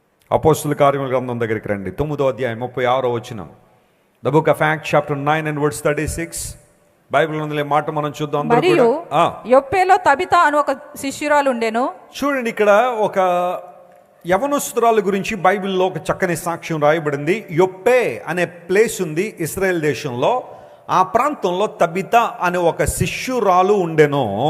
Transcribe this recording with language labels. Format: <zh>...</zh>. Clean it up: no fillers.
<te>అపోస్తుల కార్యముల గ్రంథం దగ్గరికి రండి, 9వ అధ్యాయం 36వ వచనం.</te> <en>The book of Acts chapter 9 and verse 36.</en> <te>Bible ఉందిలే మాట మనం చూద్దాం. మరియు యొప్పేలో తబితా అను ఒక శిష్యురాలు ఉండెను. చూడండి, ఇక్కడ ఒక యవనస్తురాలు గురించి బైబిల్లో ఒక చక్కని సాక్ష్యం రాయబడింది. యొప్పే అనే ప్లేస్ ఉంది ఇశ్రాయేల్ దేశంలో. ఆ ప్రాంతంలో తబితా అనే ఒక శిష్యురాలు ఉండెను.</te>